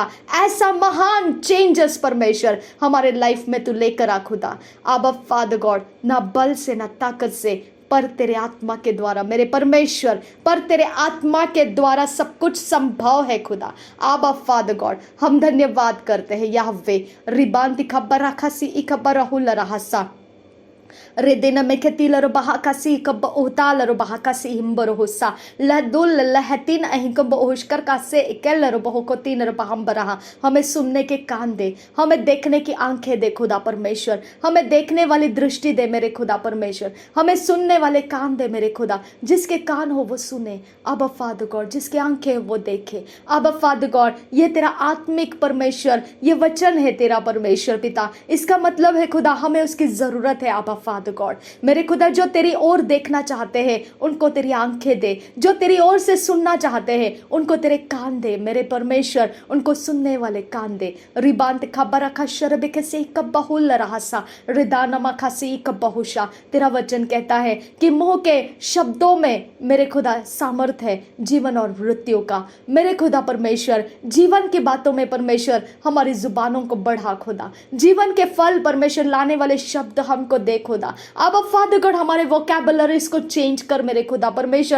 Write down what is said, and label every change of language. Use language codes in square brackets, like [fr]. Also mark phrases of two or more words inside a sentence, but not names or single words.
[hi] ऐसा महान चेंजेस परमेश्वर हमारे लाइफ में तू लेकर आ खुदा। आबा [en] Father God, [hi] ना बल से ना ताकत से, पर तेरे आत्मा के द्वारा मेरे परमेश्वर, पर तेरे आत्मा के द्वारा सब कुछ संभव है खुदा। आबा [en] Father God, [hi] हम धन्यवाद करते हैं याहवे। रिबांति खबर रखासी इखबर राहुल रहसा रेदेना में खेती लरो बहाकासी कब उता लरो बहाकासी हिम्बर होसा लदुल लहतीन अहीं कब ओशकर का से इकल लरो बहोकोती नरो बहम बरहा। हमें सुनने के कान दे, हमें देखने की आंखें दे खुदा परमेश्वर, हमें देखने वाली दृष्टि दे मेरे खुदा परमेश्वर, हमें सुनने वाले कान दे मेरे खुदा। जिसके कान हो वो सुने अब [en] Father God, [hi] जिसके आंखें हो वो देखे अब [en] Father God. [hi] ये तेरा आत्मिक परमेश्वर, ये वचन है तेरा परमेश्वर पिता। इसका मतलब है खुदा हमें उसकी जरूरत है अब [en] Father God. [hi] मेरे खुदा जो तेरी ओर देखना चाहते हैं उनको तेरी आंखें दे, जो तेरी ओर से सुनना चाहते हैं उनको तेरे कान दे मेरे परमेश्वर, उनको सुनने वाले कान दे। रिबांत खबर खशर से कबहुल रहसा रिदानमा खसी कबहुशा। तेरा वचन कहता है कि मुंह के शब्दों में मेरे खुदा सामर्थ है जीवन और मृत्यु का। मेरे खुदा परमेश्वर जीवन की बातों में परमेश्वर हमारी जुबानों को बढ़ा खुदा। जीवन के फल परमेश्वर लाने वाले शब्द हमको दे खुदा। अब [en] Father God [hi] हमारे वोकैबुलरीज को चेंज कर मेरे खुदा परमेश्वर।